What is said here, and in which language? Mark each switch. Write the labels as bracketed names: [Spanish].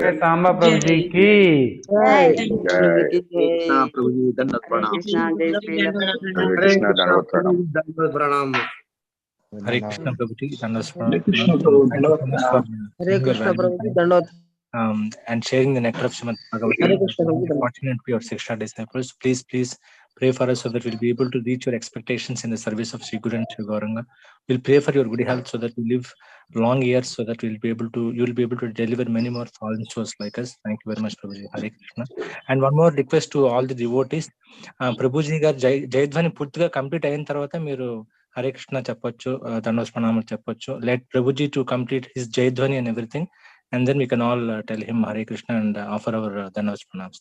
[Hindi] जय सांबा प्रभु जी की कृष्णा प्रभु जी दंडवत प्रणाम। हरे कृष्ण दंडवत प्रणाम। दंडवत प्रणाम। [English] Hare Krishna Prabhuji, [Hindi] हरे कृष्ण प्रभु दंडवत प्रणाम। [English] Hare Krishna Prabhuji, Dandavata. And sharing the nectar of Srimad Bhagavata. Fortunate to your Siksha disciples. Please pray for us so that we'll be able to reach your expectations in the service of Sri Guru and Sri Gauranga. We'll pray for your good health so that we live long years, so that you'll be able to deliver many more fallen souls like us. Thank you very much, Prabhuji. Hare Krishna. And one more request to all the devotees. [Telugu] Prabhuji గారు జయధ్వని పూర్తిగా complete అయిన తర్వాత మీరు హరే కృష్ణ చెప్పొచ్చు, దండోస్ ప్రణామాలు చెప్పొచ్చు. [English] Let Prabhuji to complete his జయధ్వని and everything. And then we can all tell him Hare Krishna and offer our Dhanavas Pranams.